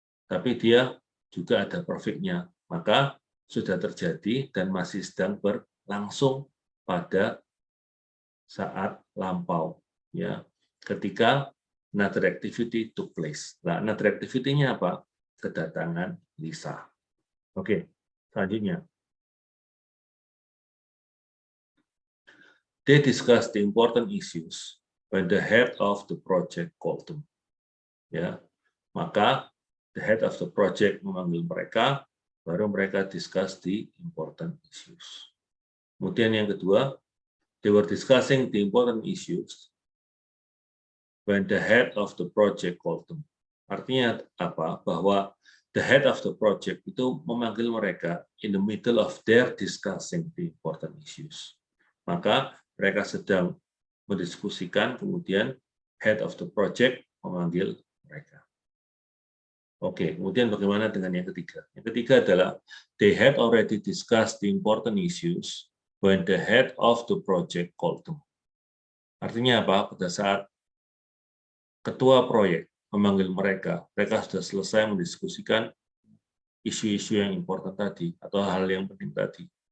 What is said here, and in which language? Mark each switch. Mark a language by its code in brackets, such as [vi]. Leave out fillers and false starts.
[id] Tapi dia juga ada perfect-nya. Maka sudah terjadi dan masih sedang berlangsung pada saat lampau. Ya, ketika [en] another activity took place. [id] Nah, [en] another activity- [id] nya apa? Kedatangan Lisa. Oke, selanjutnya. [en] They discussed the important issues when the head of the project called them. [id] Ya, maka [en] the head of the project [id] memanggil mereka, baru mereka [en] discuss the important issues. [id] Kemudian yang kedua, [en] they were discussing the important issues when the head of the project called them. [id] Artinya apa? Bahwa [en] the head of the project [id] itu memanggil mereka [en] in the middle of their discussing the important issues. [id] Maka mereka sedang mendiskusikan, kemudian head of the project memanggil mereka. Oke, kemudian bagaimana dengan yang ketiga? Yang ketiga adalah [en] they had already discussed the important issues when the head of the project called them. [id] Artinya apa? Pada saat ketua proyek memanggil mereka, mereka sudah selesai mendiskusikan isu-isu yang important tadi atau hal yang penting tadi.